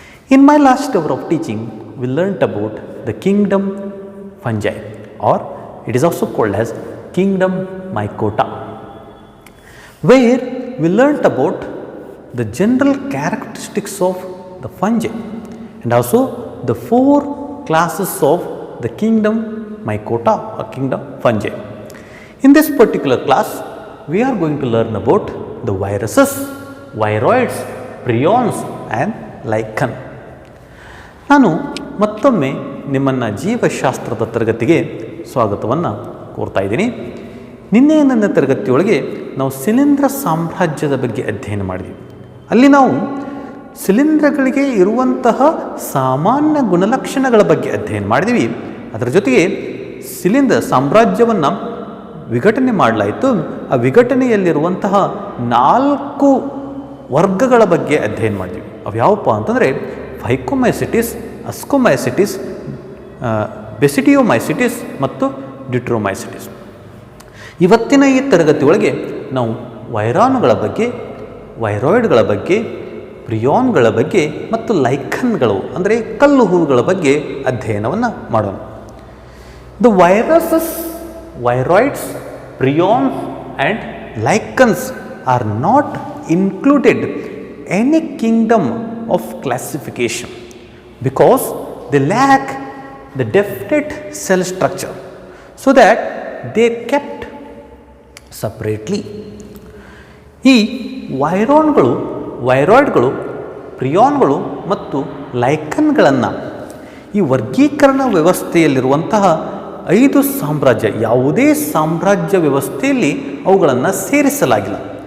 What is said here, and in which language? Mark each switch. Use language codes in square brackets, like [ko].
[en] In my last hour of teaching, we learnt about the kingdom fungi, or it is also called as kingdom mycota, where we learnt about the general characteristics of the fungi and also the four classes of the kingdom mycota or kingdom fungi. In this particular class, we are going to learn about the viruses, viroids, prions and lichen. [kn] ನಾನು ಮತ್ತೊಮ್ಮೆ ನಿಮ್ಮನ್ನು ಜೀವಶಾಸ್ತ್ರದ ತರಗತಿಗೆ ಸ್ವಾಗತವನ್ನು ಕೋರ್ತಾ ಇದ್ದೀನಿ. ನಿನ್ನೆಯ ನನ್ನ ತರಗತಿಯೊಳಗೆ ನಾವು ಶಿಲೀಂಧ್ರ ಸಾಮ್ರಾಜ್ಯದ ಬಗ್ಗೆ ಅಧ್ಯಯನ ಮಾಡಿದ್ವಿ. ಅಲ್ಲಿ ನಾವು ಶಿಲೀಂಧ್ರಗಳಿಗೆ ಇರುವಂತಹ ಸಾಮಾನ್ಯ ಗುಣಲಕ್ಷಣಗಳ ಬಗ್ಗೆ ಅಧ್ಯಯನ ಮಾಡಿದ್ವಿ. ಅದರ ಜೊತೆಗೆ ಶಿಲೀಂಧ್ರ ಸಾಮ್ರಾಜ್ಯವನ್ನು ವಿಘಟನೆ ಮಾಡಲಾಯಿತು. ಆ ವಿಘಟನೆಯಲ್ಲಿರುವಂತಹ 4 ವರ್ಗಗಳ ಬಗ್ಗೆ ಅಧ್ಯಯನ ಮಾಡಿದ್ವಿ. ಅವು ಯಾವಪ್ಪ ಅಂತಂದರೆ ಫೈಕೋಮೈಸಿಟಿಸ್, ಅಸ್ಕೋಮೈಸಿಟಿಸ್, ಬೆಸಿಡಿಯೋಮೈಸಿಟಿಸ್ ಮತ್ತು ಡಿಟ್ರೋಮೈಸಿಟಿಸ್. ಇವತ್ತಿನ ಈ ತರಗತಿಯೊಳಗೆ ನಾವು ವೈರಾಣುಗಳ ಬಗ್ಗೆ, ವೈರಾಯ್ಡ್ಗಳ ಬಗ್ಗೆ, ಪ್ರಿಯಾನ್ಗಳ ಬಗ್ಗೆ ಮತ್ತು ಲೈಖನ್ಗಳು ಅಂದರೆ ಕಲ್ಲು ಹೂವುಗಳ ಬಗ್ಗೆ ಅಧ್ಯಯನವನ್ನು ಮಾಡೋಣ. [en] The viruses, viroids, prions and lichens are not included any kingdom of classification because they lack the definite cell structure, so that they kept separately. [kn] ಈ ವೈರಾನ್ಗಳು, ವೈರಾಯ್ಡ್ಗಳು, ಪ್ರಿಯಾನ್ಗಳು ಮತ್ತು ಲೈಖನ್ಗಳನ್ನು ಈ ವರ್ಗೀಕರಣ ವ್ಯವಸ್ಥೆಯಲ್ಲಿರುವಂತಹ 5 ಸಾಮ್ರಾಜ್ಯ, ಯಾವುದೇ ಸಾಮ್ರಾಜ್ಯ ವ್ಯವಸ್ಥೆಯಲ್ಲಿ ಅವುಗಳನ್ನು ಸೇರಿಸಲಾಗಿಲ್ಲ.